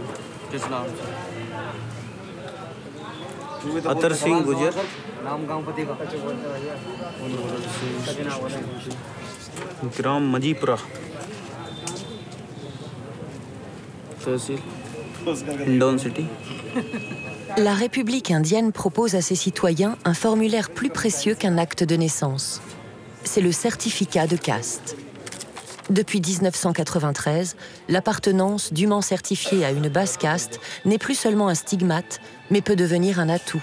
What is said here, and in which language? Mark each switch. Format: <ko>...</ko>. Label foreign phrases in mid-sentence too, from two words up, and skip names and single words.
<hi>किस नाम से? अतर सिंह गुजर। नाम गांव पते का? ग्राम मजीपुरा, तहसील हिंडौन सिटी।</hi> <fr>La République indienne propose à ses citoyens un formulaire plus précieux qu'un acte de naissance. C'est le certificat de caste. Depuis 1993, l'appartenance dûment certifiée à une basse caste n'est plus seulement un stigmate, mais peut devenir un atout.</fr>